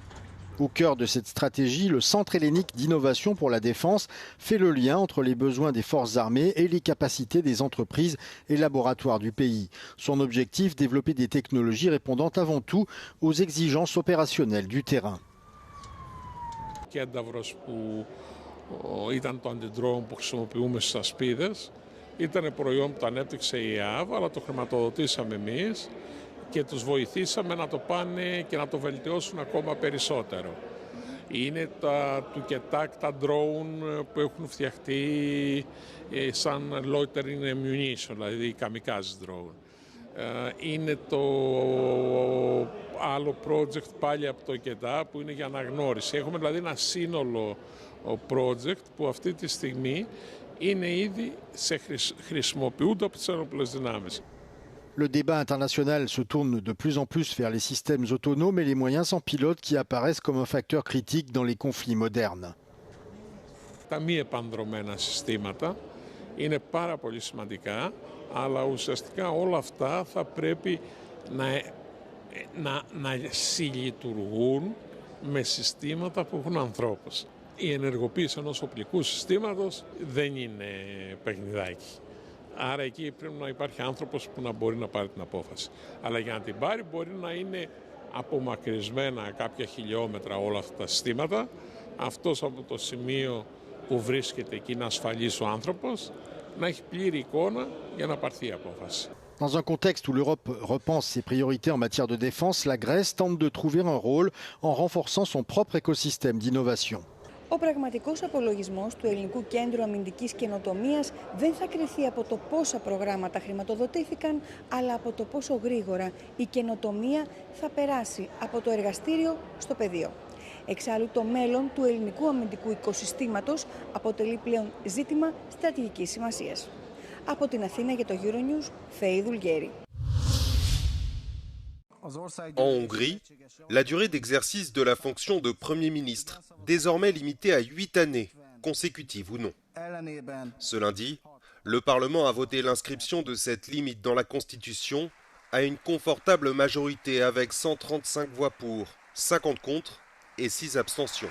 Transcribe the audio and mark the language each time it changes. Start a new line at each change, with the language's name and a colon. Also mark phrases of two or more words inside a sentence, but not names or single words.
French: Au cœur de cette stratégie, le Centre hellénique d'innovation pour la défense fait le lien entre les besoins des forces armées et les capacités des entreprises et laboratoires du pays. Son objectif, développer des technologies répondant avant tout aux exigences opérationnelles du terrain.
Greek: Ήταν το αντιδρόουν που χρησιμοποιούμε στις ασπίδες. Ήταν προϊόν που το ανέπτυξε η ΕΑΒ, αλλά το χρηματοδοτήσαμε εμείς και τους βοηθήσαμε να το πάνε και να το βελτιώσουν ακόμα περισσότερο. Είναι τα τουκετάκ, τα drone που έχουν φτιαχτεί σαν
English: loitering ammunition,
Greek: δηλαδή
English: kamikaze drone.
Greek: Είναι το άλλο project πάλι από το ΚΕΤΑ που είναι για αναγνώριση. Έχουμε δηλαδή ένα σύνολο project που αυτή τη στιγμή είναι ήδη χρησιμοποιούνται από τις ενόπλες δυνάμεις.
French: Le débat international se tourne de plus en plus vers les systèmes autonomes et les moyens sans pilote qui apparaissent comme un facteur critique dans les conflits modernes.
Greek: Τα μη επανδρομένα συστήματα είναι πάρα πολύ σημαντικά, αλλά ουσιαστικά όλα αυτά θα πρέπει να συλλειτουργούν με συστήματα που έχουν ανθρώπους. Η ενεργοποίηση ενός οπλικού συστήματος δεν είναι παιχνιδάκι. Άρα εκεί πρέπει να υπάρχει άνθρωπος που να μπορεί να πάρει την απόφαση. Αλλά για να την πάρει μπορεί να είναι απομακρυσμένα κάποια χιλιόμετρα όλα αυτά τα συστήματα. Αυτός από το σημείο που βρίσκεται εκεί να ασφαλίσει ο άνθρωπος, να έχει πλήρη εικόνα για να πάρθει η απόφαση.
French: Dans un contexte où l'Europe repense ses priorités en matière de défense, la Grèce tente de trouver un rôle en renforçant son propre écosystème d'innovation.
Greek: Ο πραγματικός απολογισμός του Ελληνικού Κέντρου Αμυντικής Καινοτομίας δεν θα κριθεί από το πόσα προγράμματα χρηματοδοτήθηκαν, αλλά από το πόσο γρήγορα η καινοτομία θα περάσει από το εργαστήριο στο πεδίο. Εξάλλου, το μέλλον του ελληνικού αμυντικού οικοσυστήματος αποτελεί πλέον ζήτημα στρατηγικής σημασίας. Από την Αθήνα για το Euronews, Θεή Δουλγέρη.
French: En Hongrie, la durée d'exercice de la fonction de Premier ministre, désormais limitée à 8 années, consécutives ou non. Ce lundi, le Parlement a voté l'inscription de cette limite dans la Constitution à une confortable majorité avec 135 voix pour, 50 contre et 6 abstentions.